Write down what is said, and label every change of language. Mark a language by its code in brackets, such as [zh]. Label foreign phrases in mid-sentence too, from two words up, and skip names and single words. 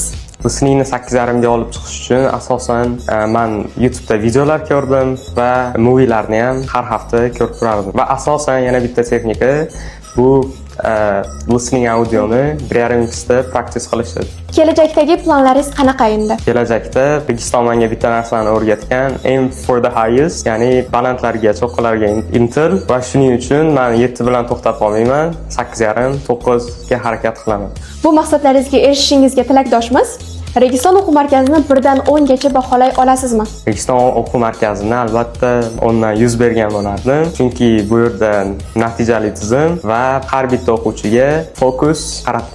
[uz] Listeningni 8,5 ga olib chiqish uchun asosan men YouTube'da videolar ko'rdim va movielarni ham har hafta ko'rib turardim. Va asosan yana bitta texnika bu [en] listening audioni [uz] 1,5 ta practice qilish edi. Kelajakdagi planlaringiz qanaqa endi? Kelajakda Registon menga bitta narsani o'rgatgan, [en] aim for the highest, [uz] ya'ni balandlarga, cho'qqilarga intil va shuning uchun men 7 bilan to'xtab qolmayman, 8,5, 9 ga harakat qilaman. Bu maqsadlaringizga erishishingizga tilakdoshmiz. Registon o'quv markazini 1 dan 10 gacha baholay olasizmi? Registon o'quv markazini albatta 10 dan 100 bergan bo'lardim, chunki bu yerda natijali tizim va har bitta o'quvchiga fokus qaratiladi.